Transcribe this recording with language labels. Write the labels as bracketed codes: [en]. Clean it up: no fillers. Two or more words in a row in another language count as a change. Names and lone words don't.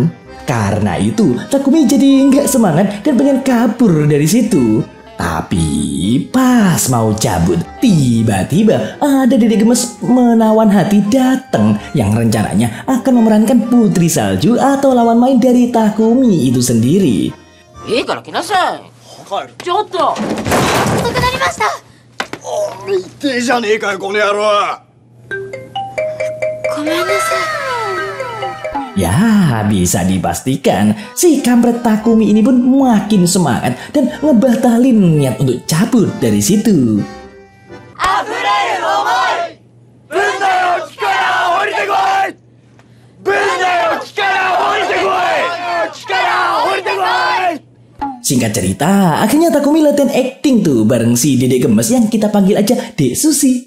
[id] Karena itu, Takumi jadi nggak semangat dan pengen kabur dari situ. Tapi pas mau cabut, tiba-tiba ada Dede Gemes menawan hati datang yang rencananya akan memerankan Putri Salju atau lawan main dari Takumi itu sendiri. [ja] いいから来なさい。ちょっと。遅くなりました。痛えじゃねえかよこの野郎。ごめんなさい。 [id] Ya, bisa dipastikan si kampret Takumi ini pun makin semangat dan ngebatalin niat untuk cabut dari situ. Singkat cerita, akhirnya Takumi latihan acting tuh bareng si Dedek Gemes yang kita panggil aja Dek Susi.